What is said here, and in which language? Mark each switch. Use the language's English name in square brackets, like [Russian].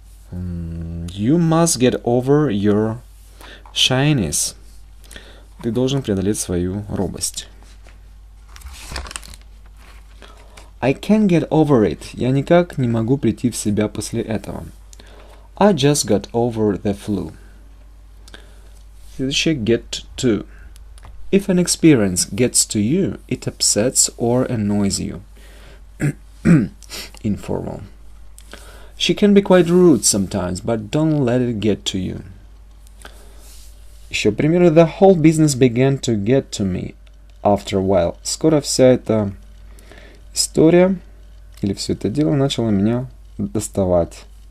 [English] You must get over your shyness. [Russian] Ты должен преодолеть свою робость. [English] I can't get over it. [Russian] Я никак не могу прийти в себя после этого. [English] I just got over the flu. [Russian] Следующее [English] get to. If an experience gets to you, it upsets or annoys you. Informal. She can be quite rude sometimes, but don't let it get to you. [Russian] Еще примеры. [English] The whole business began to get to me after a while. [Russian] Скоро вся эта история или все это дело начало меня доставать.